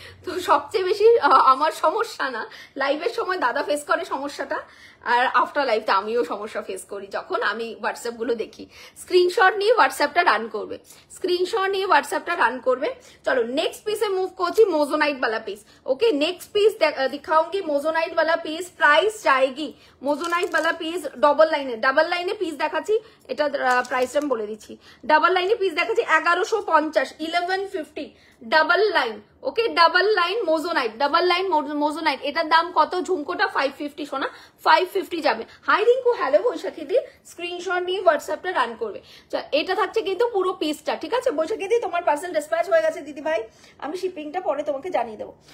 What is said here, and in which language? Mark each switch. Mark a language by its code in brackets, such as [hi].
[bn] তো সবচেয়ে বেশি আমার সমস্যা না, লাইভের সময় দাদা ফেস করে সমস্যাটা। আর আফটার লাইফতে আমিও সমস্যা ফেস করি যখন আমি হোয়াটসঅ্যাপ গুলো দেখি। স্ক্রিনশট নিয়ে হোয়াটসঅ্যাপটা রান করবে, স্ক্রিনশট নিয়ে হোয়াটসঅ্যাপটা রান করবে। চলো নেক্সট পিসে মুভ করছি, [hi] मोजोनाइट वाला पीस। ओके नेक्स्ट पीस दिखाऊंगी मोजोनाइट वाला पीस। प्राइस जाएगी मोजोनाइट वाला पीस डबल लाइने पीस [bn] দেখাচ্ছি, এটা প্রাইসটা আমি বলে দিচ্ছি। ডাবল লাইনে পিস দেখাচ্ছি 1150, 1150 double line. Okay double line মোজোনাইট, double line মোজোনাইট। এটার দাম কত? ঝুমকোটা 550 সোনা, 550 যাবে। হাই রিঙ্কু, হ্যালো বৈশাখী দি, স্ক্রিনশট নিয়ে হোয়াটসঅ্যাপটা রান করবে। এটা থাকছে কিন্তু পুরো পিসটা, ঠিক আছে বৈশাখী দি? তোমার পার্সেল ডিসপ্যাচ হয়ে গেছে দিদি ভাই, আমি শিপিংটা পরে তোমাকে জানিয়ে দেবো।